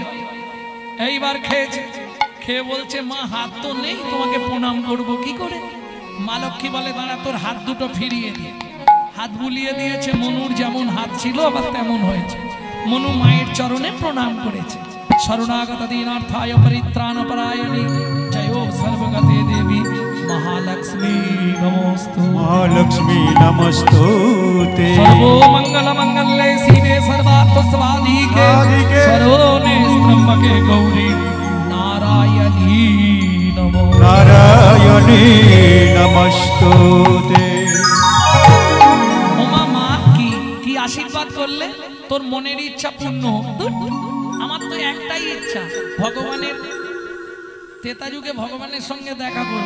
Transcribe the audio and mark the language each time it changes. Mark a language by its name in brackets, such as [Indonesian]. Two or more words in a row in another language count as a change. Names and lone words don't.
[Bangla] এইবার খেয়েছে, খেয়ে বলছে মা, হাত তো নেই, তোমাকে প্রণাম করব কি করে? মা লক্ষ্মী বলে দাঁড়া, তোর হাত দুটো ফিরিয়ে দিয়ে। হাত বুলিয়ে দিয়েছে। মনুর যেমন হাত ছিল আবার তেমন হয়েছে। মনু মায়ের চরণে প্রণাম করেছে। [Sanskrit] শরণাগত দীনার্থায় পরিত্রাণপরায়ণে জয় সর্বগতে দেবী महालक्ष्मी नमोस्तु। महालक्ष्मी नमस्तुते। सर्वो मंगल मंगल्ये शिवे सर्वार्थ स्वाधिके আদিকে শরণে স্তম্ভকে গৌরী নারায়ণী নমো নারায়ণী নমস্তুতে। [Bangla] ওমা মা কি কি আশীর্বাদ করলে, তোর মনের ইচ্ছা পূর্ণ। আমার তো একটাই ইচ্ছা, ভগবানের তেতা যুগে ভগবানের সঙ্গে দেখা করব।